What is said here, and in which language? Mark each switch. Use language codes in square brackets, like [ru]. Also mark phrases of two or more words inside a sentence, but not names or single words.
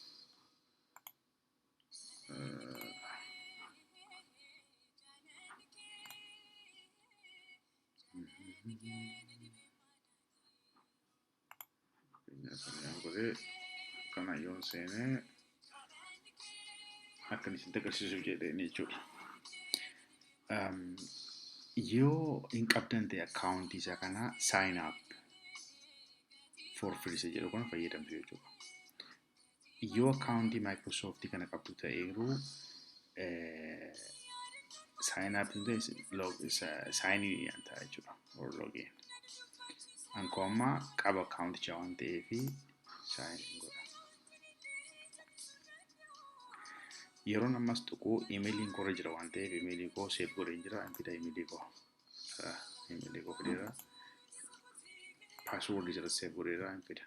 [om] Kana yoon seenee akkan isinitti agarsiisuuf jedheen jechuudha. Yoo hin qabdan ta'e akkaawuntii isaa kana [en] sign up for free [om] jedhu kana fayyadamtu jechuudha. Yoo akkaawuntii Microsoft kana qabdu ta'eeruu [en] sign up sign in [om] ta'a jechuudha [en] or login. [om] Ankoo amma qaba akkaawuntichaa waan ta'eef [en] sign in [om] godha. Yeroon ammas tuquu emailiin koo irra jira waan ta'eef emailii koo save godhee jira. Anfida emailii koo fideera. Passwordii jala save godheera anfida.